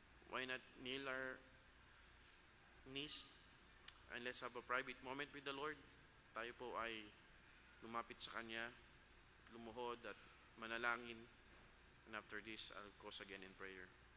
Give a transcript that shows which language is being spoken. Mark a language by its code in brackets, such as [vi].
[en] Why not kneel our knees and let's have a private moment with the Lord? [tl] Tayo po ay lumapit sa Kanya, lumuhod at manalangin. [en] And after this, I'll close again in prayer.